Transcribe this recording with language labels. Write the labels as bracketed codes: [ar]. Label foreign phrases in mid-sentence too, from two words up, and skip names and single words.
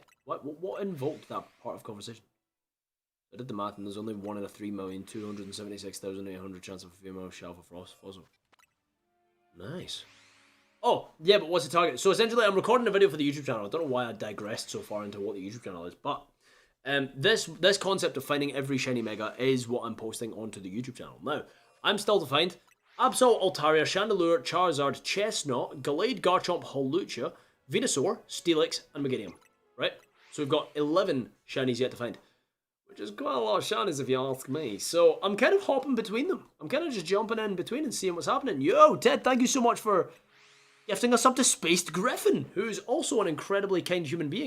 [en] What invoked that part of conversation? I did the math and there's only 1 in a 3,276,800 chance of a female Shalva Frost fossil. Nice. Oh, yeah, but what's the target? So essentially I'm recording a video for the YouTube channel. I don't know why I digressed so far into what the YouTube channel is, but this concept of finding every shiny mega is what I'm posting onto the YouTube channel. Now, I'm still to find Absol, Altaria, Chandelure, Charizard, Chestnut, Gallade, Garchomp, Holucha, Venusaur, Steelix, and Meganium. Right? So we've got 11 shinies yet to find. Which is quite a lot of shinies if you ask me. So I'm kind of hopping between them. I'm kind of just jumping in between and seeing what's happening. Yo, Ted, thank you so much for gifting us up to Spaced Griffin, who's also an incredibly kind human being.